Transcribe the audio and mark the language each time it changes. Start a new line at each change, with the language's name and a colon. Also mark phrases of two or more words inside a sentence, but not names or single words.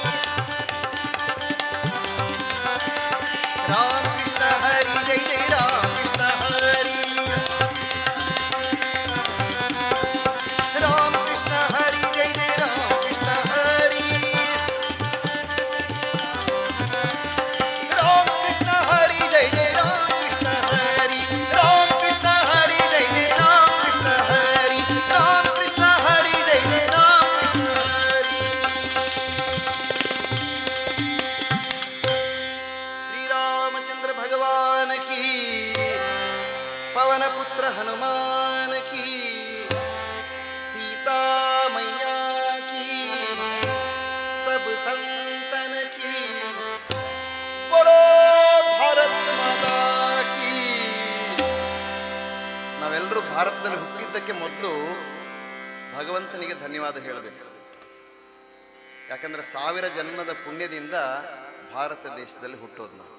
Hindi: राम कृष्ण हरि जय जय राम कृष्ण हरि, राम कृष्ण हरि जय जय राम कृष्ण हरि, राम कृष्ण हरि जय जय राम कृष्ण हरि, राम कृष्ण हरि जय जय राम कृष्ण हरि, राम कृष्ण हरि जय जय राम कृष्ण हरि. श्रीरामचंद्र भगवान की, पवन पुत्र हनुमान की, सीता मैया की, सब संतन की, बोलो भारत माता की.
Kannada: ನಾವೆಲ್ಲರೂ ಭಾರತದಲ್ಲಿ ಹುಟ್ಟಿದ್ದಕ್ಕೆ ಮೊದಲು ಭಗವಂತನಿಗೆ ಧನ್ಯವಾದ ಹೇಳಬೇಕು. ಯಾಕಂದ್ರೆ 1000 ಜನ್ಮದ ಪುಣ್ಯದಿಂದ ಭಾರತ ದೇಶದಲ್ಲಿ ಹುಟ್ಟೋದು ನಾವು.